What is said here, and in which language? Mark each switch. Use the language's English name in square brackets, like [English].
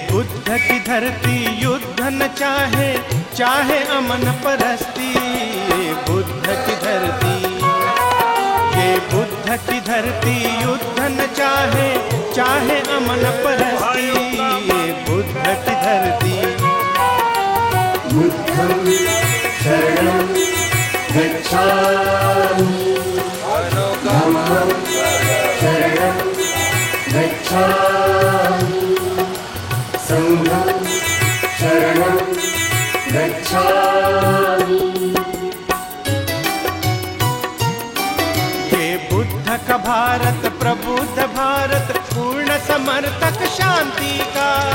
[Hindi] बुद्ध की धरती युद्ध न चाहे, चाहे अमन परस्ती। ये बुद्ध की धरती, ये बुद्ध की धरती युद्ध न चाहे, चाहे अमन परस्ती। ये बुद्ध की धरती। [Pali] बुद्धं शरणं गच्छामि, धम्मं शरणं गच्छामि, संघं शरणं गच्छामि। [Hindi] ये बुद्ध का भारत प्रबुद्ध भारत, पूर्ण समर्थक शांति का।